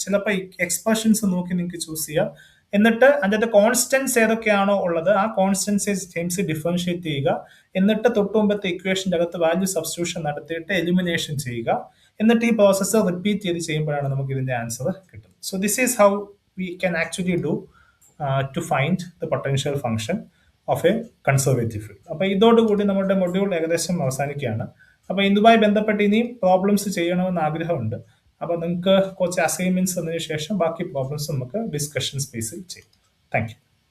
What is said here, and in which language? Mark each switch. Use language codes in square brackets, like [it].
[ml] ചിലപ്പോൾ എക്സ്പ്രഷൻസ് നോക്കി നിങ്ങൾക്ക് ചൂസ് ചെയ്യാം. എന്നിട്ട് അതിന്റെ കോൺസ്റ്റൻസ് ഏതൊക്കെയാണോ ഉള്ളത് ആ കോൺസ്റ്റൻസ് ടൈംസ് ഡിഫറൻഷിയേറ്റ് ചെയ്യുക. എന്നിട്ട് തൊട്ടുമുമ്പത്തെ ഇക്വേഷന്റെ അകത്ത് വാല്യൂ സബ്സ്റ്റിറ്റ്യൂഷൻ നടത്തിയിട്ട് എലിമിനേഷൻ ചെയ്യുക. എന്നിട്ട് ഈ പ്രോസസ്സ് റിപ്പീറ്റ് ചെയ്ത് ചെയ്യുമ്പോഴാണ് നമുക്ക് ഇതിന്റെ ആൻസർ കിട്ടുന്നത്. [en] So this is how we can actually do to find the potential function of a conservative field. [ml] അപ്പോൾ ഇതോടുകൂടി നമ്മുടെ മൊഡ്യൂൾ ഏകദേശം അവസാനിക്കുകയാണ്. അപ്പോൾ ഇതുമായി ബന്ധപ്പെട്ട് ഇനിയും പ്രോബ്ലംസ് ചെയ്യണമെന്ന് ആഗ്രഹമുണ്ട്. അപ്പോൾ നിങ്ങൾക്ക് കുറച്ച് അസൈൻമെന്റ്സ് തന്നതിന് ശേഷം ബാക്കി പ്രോബ്ലംസ് നമുക്ക് ഡിസ്കഷൻ സ്പേസിൽ ചെയ്യാം. Thank you.